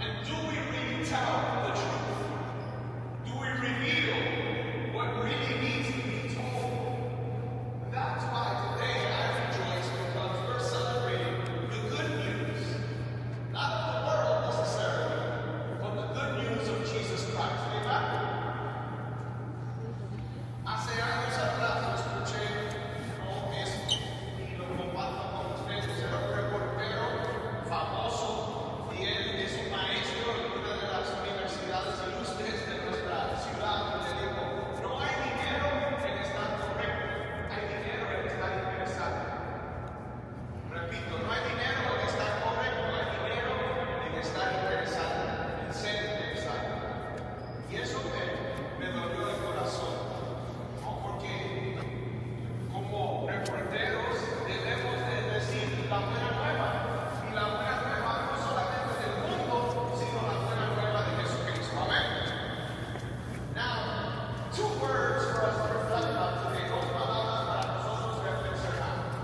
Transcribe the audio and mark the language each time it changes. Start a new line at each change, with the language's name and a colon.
English: And do we really tell the truth? Do we reveal what really needs to be told? That's why today I rejoice, because we're celebrating the good news. Not of the world necessarily, but the good news of Jesus Christ. Amen?
Spanish: Hace años atrás escuché esto y lo comparto con ustedes. Era un reportero famoso y él es un maestro en una de las universidades ilustres de nuestra ciudad. Y le dijo, no hay dinero en estar correcto, hay dinero en estar interesante. Repito, no hay dinero en estar correcto, hay dinero en estar interesante, en ser interesante. Y eso me dolió el corazón, ¿no? Porque como reporteros debemos de decir la buena nueva. Y la buena nueva no solamente del mundo, sino la buena nueva de Jesucristo. Amén.
English: Now, two words for us to reflect on today.
Spanish: Dos palabras para nosotros reflexionar.